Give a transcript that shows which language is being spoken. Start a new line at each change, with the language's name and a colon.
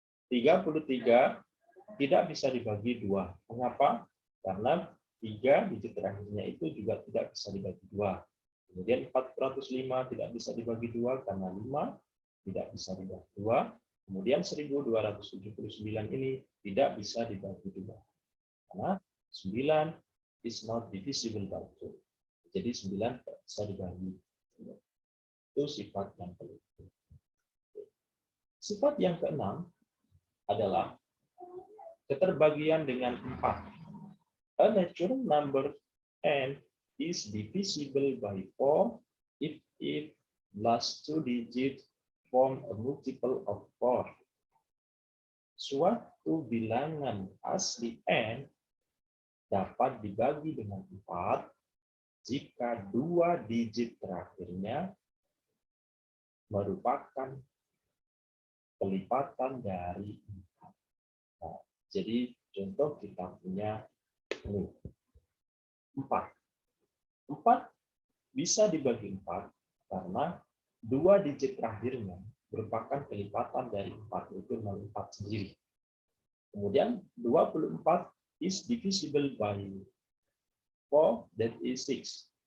Indonesian: 33 tidak bisa dibagi 2. Mengapa? Karena 3 digit terakhirnya itu juga tidak bisa dibagi 2. Kemudian 405 tidak bisa dibagi 2 karena 5 tidak bisa dibagi 2. Kemudian 1279 ini tidak bisa dibagi 2. Karena
English: 9 is not divisible by 2.
Indonesian: Jadi 9 tidak bisa dibagi 2. Itu sifat yang kelima. Sifat yang keenam adalah keterbagian dengan 4.
English: A natural number n is divisible by 4 if its last 2 digits form a multiple of 4.
Indonesian: Suatu bilangan asli n dapat dibagi dengan 4 jika 2 digit terakhirnya merupakan kelipatan dari 4. Nah, jadi contoh kita punya 4. 4 bisa dibagi 4 karena 2 digit terakhirnya merupakan kelipatan dari 4, yaitu 4 sendiri. Kemudian
English: 24 is divisible by 4, that is 6.